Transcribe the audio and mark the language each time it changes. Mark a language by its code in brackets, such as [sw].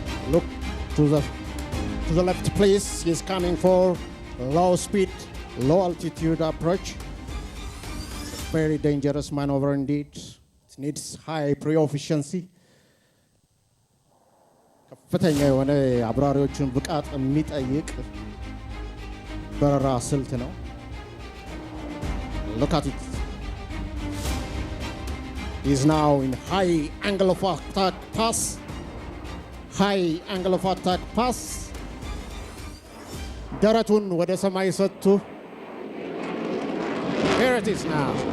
[en] Look to the left please. He's coming for low speed, low altitude approach. It's a very dangerous maneuver indeed. It needs high pre-efficiency. [am] ከፍተኛ የሆነ አብራሪዎችን ብቃት የሚጠይቅ በረራ ስልት ነው። [en] Look at it. He's now in high angle of attack pass. high angle of attack pass. [am] ደረቱን ወደ ሰማይ ሰጥቶ [en] here it is now.